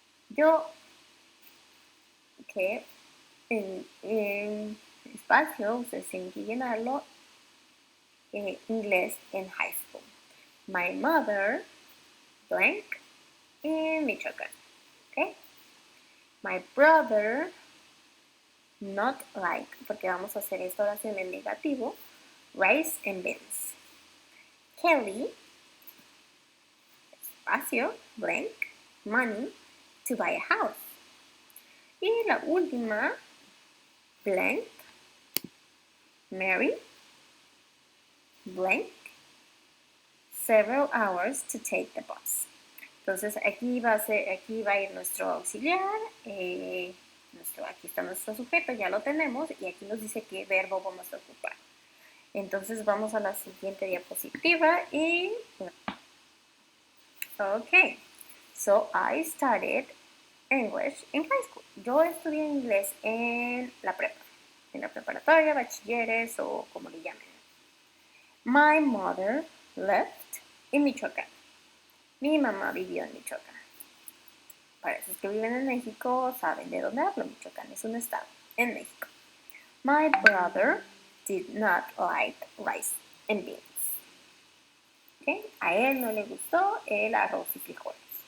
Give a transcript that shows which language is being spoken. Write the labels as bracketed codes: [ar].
[es] Yo, que en espacio, ustedes tienen que llenarlo, inglés en high school. [en] My mother blank in Michoacán. Okay. My brother not like, [es] porque vamos a hacer esta oración en negativo, [en] rice and beans. Kelly, [es] espacio, [en] blank, money to buy a house. [es] Y la última, [en] blank, Mary, blank, several hours to take the bus. [es] Entonces aquí va a ir nuestro auxiliar, aquí está nuestro sujeto, ya lo tenemos, y aquí nos dice qué verbo vamos a ocupar. Entonces vamos a la siguiente diapositiva y... [en] Ok, so I studied English in high school. [es] Yo estudié inglés en la preparatoria, bachilleres o como le llamen. [en] My mother left in Michoacán. [es] Mi mamá vivió en Michoacán. Para esos que viven en México saben de dónde hablo. Michoacán es un estado en México. [en] My brother did not like rice and beans. Okay. [es] A él no le gustó el arroz y frijoles.